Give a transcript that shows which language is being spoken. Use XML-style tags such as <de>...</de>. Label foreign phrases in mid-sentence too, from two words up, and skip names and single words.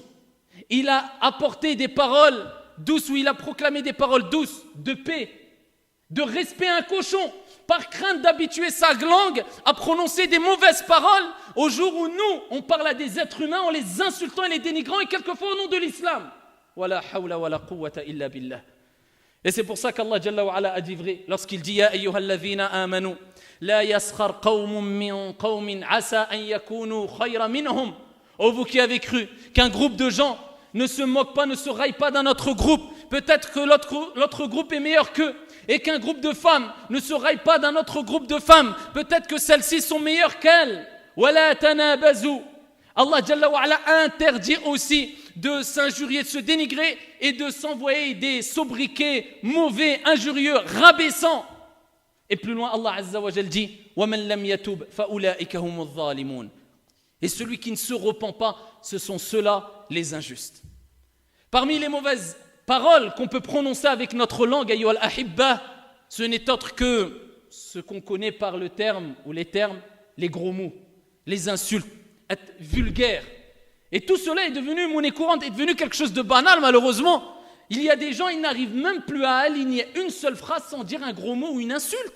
<fr>Il a apporté des paroles douces, ou il a proclamé des paroles douces, de paix, de respect à un cochon, par crainte d'habituer sa langue à prononcer des mauvaises paroles, au jour où nous, on parle à des êtres humains en les insultant et les dénigrant, et quelquefois au nom de l'islam.</fr> <ar>ولا حول ولا قوة إلا بالله.</ar> <fr>Et c'est pour ça qu'</fr> <ar>الله جل وعلا</ar> <fr>a dit vrai, lorsqu'il dit</fr> <ar>يا أيها الذين آمنوا لا يسخر قوم من قوم عسى أن يكونوا خيرا منهم.</ar> <fr>Oh vous qui avez cru qu'un groupe de gens ne se moque pas, ne se raille pas d'un autre groupe. Peut-être que l'autre groupe est meilleur qu'eux. Et qu'un groupe de femmes ne se raille pas d'un autre groupe de femmes. Peut-être que celles-ci sont meilleures qu'elles.</fr> <ar>ولا تنابزوا. الله جل وعلا</ar> <fr>a interdit aussi de s'injurier, de se dénigrer et de s'envoyer des sobriquets mauvais, injurieux, rabaissants. Et plus loin,</fr> <ar>الله عز وجل</ar> <fr>dit</fr> <ar>وَمَنْ لَمْ يَتُوبْ فَأُولَٰئِكَ هُمُ الظَّالِمُونَ.</ar> <fr>Et celui qui ne se repent pas, ce sont ceux-là les injustes. Parmi les mauvaises paroles qu'on peut prononcer avec notre langue,</fr> <ar>أيها الأحبة,</ar> <fr>ce n'est autre que ce qu'on connaît par le terme ou les termes, les gros mots, les insultes, être vulgaire. Et tout cela est devenu monnaie courante, est devenu quelque chose de banal malheureusement. Il y a des gens, ils n'arrivent même plus à aligner une seule phrase sans dire un gros mot ou une insulte.</fr>